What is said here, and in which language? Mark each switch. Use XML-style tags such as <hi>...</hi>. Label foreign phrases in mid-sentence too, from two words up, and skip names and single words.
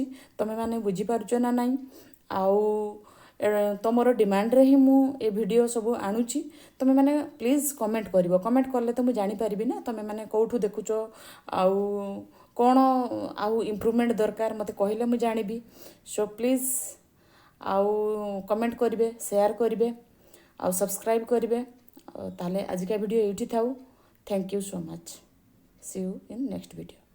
<or>ତମେ ମାନେ ବୁଝି ପାରୁଚ ନା ନାହିଁ ଆଉ ତୁମର ଡିମାଣ୍ଡ ରେ ହିଁ ମୁଁ ଏ ଭିଡିଓ ସବୁ ଆଣୁଚି ତମେ ମାନେ ପ୍ଲିଜ କମେଣ୍ଟ କରିବ କମେଣ୍ଟ କଲେ ତ ମୁଁ ଜାଣି ପାରିବି ନା ତମେ ମାନେ କୋଉଠୁ ଦେଖୁଚ ଆଉ କଣ ଆଉ ଇମ୍ପ୍ରୁଭମେଣ୍ଟ ଦରକାର ମତେ କହିଲେ ମୁଁ ଜାଣିବି</or> <en>so please</en> <or>ଆଉ କମେଣ୍ଟ କରିବେ ଶେୟାର କରିବେ ଆଉ ସବସ୍କ୍ରାଇବ କରିବେ ତାହାଲେ ଆଜି କା ଭିଡିଓ ଏଠି ଥାଉ</or> <en>thank you so much see you in next video.</en>